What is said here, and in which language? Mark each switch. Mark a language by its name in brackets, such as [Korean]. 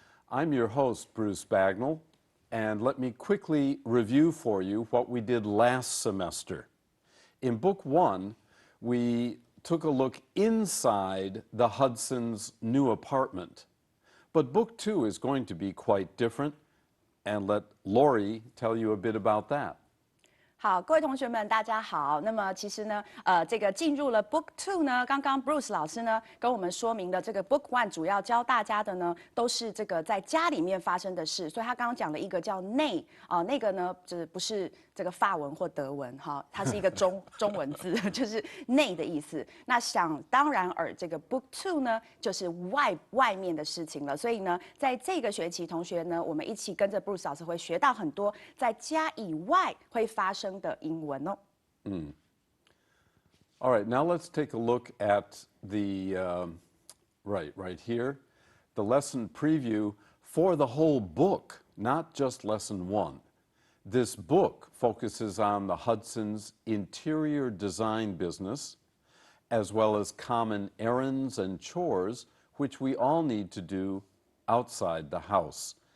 [English] I'm your host, Bruce Bagnall, and let me quickly review for you what we did last semester. In Book 1, we took a look inside the Hudson's new apartment, but Book 2 is going to be quite different, and let Lori tell you a bit about that. [Chinese] 好，各位同学们，大家好。那么其实呢，这个进入了 Book 2呢，刚刚 Bruce 老师呢跟我们说明的这个 Book 1主要教大家的呢，都是这个在家里面发生的事。所以他刚刚讲了一个叫内那个呢，就是不是这个法文或德文哈，它是一个中文字，就是内的意思。那想当然尔，这个 Book 2呢，就是外面的事情了。所以呢，在这个学期，同学呢，我们一起跟着 Bruce 老师会学到很多在家以外会发生的英文哦。 [English] All right, now let's take a look at the, right here, the lesson preview for the whole book, not just lesson 1. This book focuses on the Hudson's interior design business, as well as common errands and chores, which we all need to do outside the house.